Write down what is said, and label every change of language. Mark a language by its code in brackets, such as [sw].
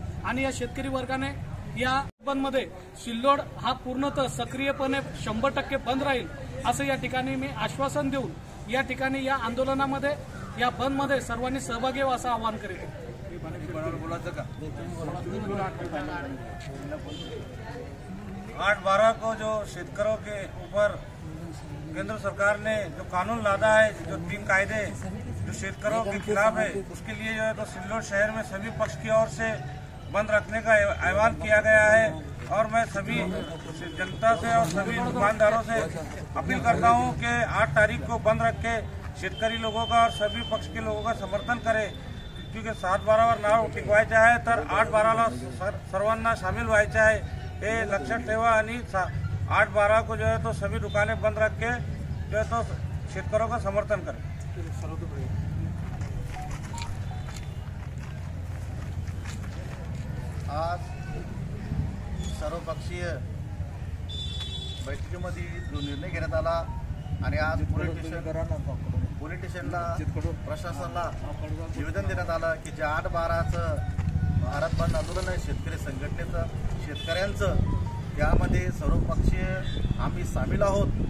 [mr] आणि या शेतकरी वर्गाने या बंदमध्ये सिल्लोड हा पूर्णतः सक्रियपणे 100% बंद राहील असं या ठिकाणी मी आश्वासन देऊन या ठिकाणी या आंदोलनामध्ये, या बंदमध्ये सर्वांनी सहभागी व्हावं असं आवाहन करेल. [hi] 8/12 को जो शेतकरों के ऊपर केंद्र सरकार ने जो कानून लादा है, जो 3 कायदे जो शेतकरों के खिलाफ है, उसके लिए जो है तो सिल्लोड शहर में सभी पक्ष की ओर से बंद रखने का आह्वान किया गया है. और मैं सभी जनता से और सभी दुकानदारों से अपील करता हूं कि 8 तारीख को बंद रख के शेतकरी लोगों का और सभी पक्ष के लोगों का समर्थन करें. [mr] क्योंकि 7/12 नाव टिकवायचं आहे तर 8/12ला सर्वांना सामील व्हायचं आहे हे लक्षात ठेवा. [hi] आणि 8/12 को जो है तो सभी दुकानें बंद रख के जो है तो शेतकरों का समर्थन करें. [mr] आज सर्वपक्षीय बैठकीमध्ये जो निर्णय घेण्यात आला आणि आज पोलिटिशियनला प्रशासनाला निवेदन देण्यात आलं की जे 8/12चं भारत बंद आंदोलन आहे शेतकरी संघटनेचं, शेतकऱ्यांचं, त्यामध्ये सर्वपक्षीय आम्ही सामील आहोत.